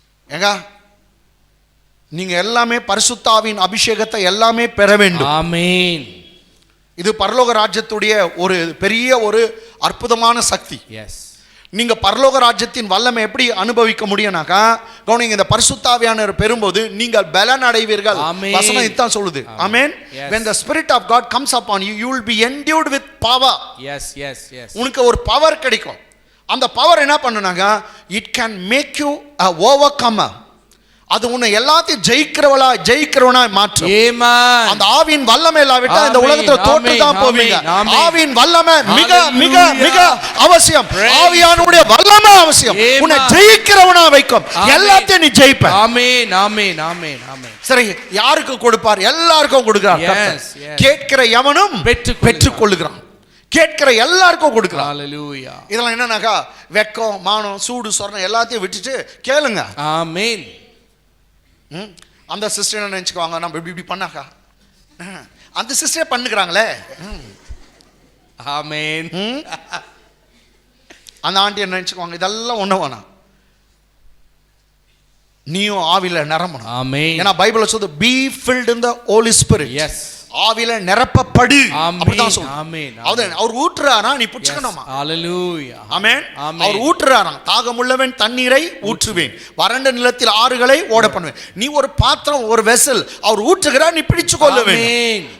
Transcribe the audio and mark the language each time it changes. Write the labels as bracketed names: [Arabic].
[Tamil] ஏங்க நீங்க எல்லாமே பரிசுத்த ஆவியின் அபிஷேகத்தை எல்லாமே பெற வேண்டும். ஆமென். இது பரலோக ராஜ்யத்துடைய ஒரு பெரிய ஒரு அற்புதமான சக்தி. எஸ். நீங்க பரலோக ராஜ்யத்தின் வல்லமை எப்படி அனுபவிக்க முடியும்னாக்கா, கவனிங்க, இந்த பரிசுத்த ஆவியானவர் பெறும்போது நீங்கள் பலன் அடைவீர்கள். வசனம் இதான் சொல்லுது. ஆமென். [English] When the spirit of God comes upon you, you will be endued with power. Yes yes yes. [Tamil] உனக்கு ஒரு பவர் கிடைக்கும். அந்த பவர் என்ன பண்ணுனாங்க, [English] it can make you a overcomer. [Tamil] அது உன்னை எல்லாத்தையும் ஜெயிக்கிறவனா மாற்றும். ஆமென். அந்த ஆவியின் வல்லமை இல்லாவிட்டா இந்த உலகத்துல தோற்று தான் போவீங்க. ஆவியின் வல்லமை மிக மிக மிக அவசியம். ஆவியானுடைய வல்லமை அவசியம். உன்னை ஜெயிக்கிறவனா வைக்கும். எல்லாத்தையும் நீ ஜெயிப்ப. ஆமென் ஆமென் ஆமென் ஆமென். சரி, யாருக்கு கொடுப்பார்? எல்லாருக்கும் கொடுக்கிறார் கர்த்தர். கேட்கிற எவனும் பெற்றுக்கொள்ளுகிறான். கேட்கிற எல்லாருக்கும் கொடுக்கிறார். ஹalleluya. இதெல்லாம் என்னன்னாக்கா, வெக்கம், மானம், சூடு, சொர்ணம் எல்லாத்தையும் விட்டுட்டு கேளுங்க. ஆமென். அந்த சிஸ்டர் என்ன நினைச்சுக்குவாங்க, நம்ம இப்படி பண்ணாக்கா அந்த சிஸ்டர் பண்ணுகிறாங்களே. ஆமென். அந்த ஆண்டி என்ன நினைச்சுக்குவாங்க, இதெல்லாம் ஒண்ணு வேணாம், நீயும் ஆவில நிரம்பணும். ஆமென். ஏன்னா பைபிள்ல சொல்லுது [English] be filled in the Holy Spirit. Yes. [Tamil] ஆவில நிரப்பப்படு அப்படிதான் சொல்லுது. ஆமென். அவர் ஊற்றுறாரா, நீ புடிச்சுக்கணுமா? ஹalleluya. ஆமென். அவர் ஊற்றுறாராம். தாகமுள்ளவன் தண்ணீரை ஊற்றுவேன், வறண்ட நிலத்தில் ஆறுகளை ஓட பண்ணுவேன். நீ ஒரு பாத்திரம், ஒரு வெசல், அவர் ஊற்றுகிறார், நீ பிடிச்சு கொள்ள வேண்டும்.